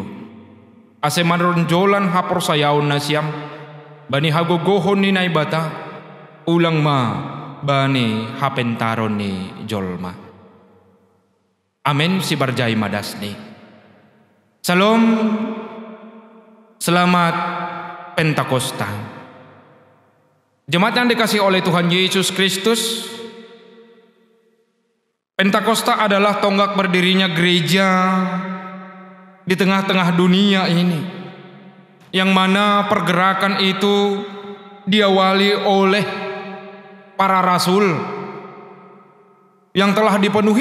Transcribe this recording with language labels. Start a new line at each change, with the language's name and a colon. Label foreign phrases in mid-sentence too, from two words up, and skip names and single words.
Batak Simalungun: Ase manronjolan haporsayaon na siam, bani hagogohon ni naibata, ulang ma bani hapentaron ni jolma. Amin si barjay madasni.
Indonesian: Salam, selamat Pentakosta. Jemaat yang dikasihi oleh Tuhan Yesus Kristus, Pentakosta adalah tonggak berdirinya gereja di tengah-tengah dunia ini. yang mana pergerakan itu diawali oleh para rasul yang telah dipenuhi